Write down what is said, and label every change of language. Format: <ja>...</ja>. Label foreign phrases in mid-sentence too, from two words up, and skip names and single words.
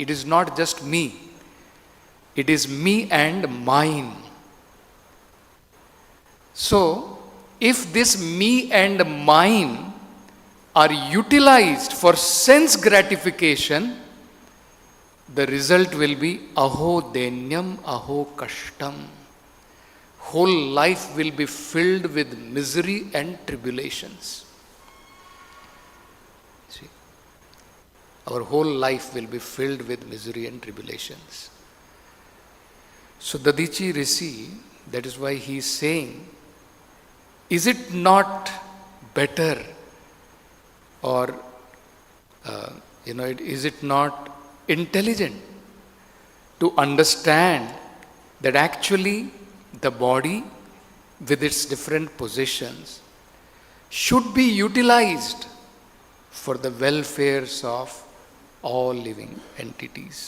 <en>It is not just me. It is me and mine. So, if this me and mine are utilized for sense gratification, the result will be</en> <sa>अहो दैन्यम् अहो कष्टम्.</sa> <en>Whole life will be filled with misery and tribulations. See, our whole life will be filled with misery and tribulations. So Dadichi Rishi, that is why he is saying, is it not better, or is it not intelligent to understand that actually the body with its different possessions should be utilized for the welfares of all living entities?</en>